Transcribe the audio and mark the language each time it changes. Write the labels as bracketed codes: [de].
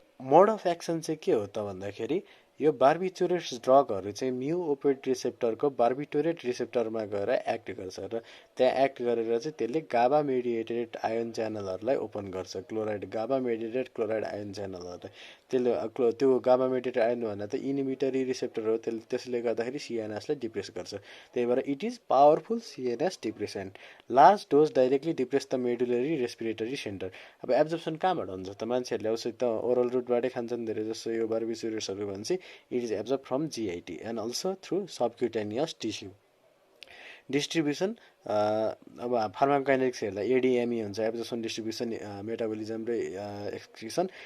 [ne] Mode of action चाहिँ के हो त भन्दाखेरि, यो बार्बिचुरेट ड्रगहरू चाहिँ म्यु ओपियोइड रिसेप्टरको बार्बिटुरेट रिसेप्टरमा गएर एक्ट गर्छ र त्यहाँ एक्ट गरेर चाहिँ त्यसले गाबा मेडिएटेड आयोन च्यानलहरूलाई ओपन गर्छ। क्लोराइड गाबा मेडिएटेड क्लोराइड आयोन च्यानलहरूलाई त्यसले त्यो गाबा मेडिएटेड आयोन भन्दा त इनिमिटरी रिसेप्टर हो, त्यसले गर्दाखेरि सिएनएसलाई डिप्रेस गर्छ। त्यही भएर [en] It is powerful CNS depressant. Large dose directly depress the medullary respiratory centre. [ne] अब एब्जर्प्सन कहाँबाट हुन्छ त, मान्छेहरूले औषधि त ओरल रुटबाटै खान्छन् धेरै जस्तो यो बार्बिचुरेट्सहरू भनेपछि [en] it is absorbed from GIT and also through subcutaneous tissue. [ne] Distribution अब फार्माकोकाइनेटिक्स हेर्दा एडिएमई हुन्छ, एब्जर्सन डिस्ट्रिब्युसन मेटाबोलिजम र एक्सक्रिसन।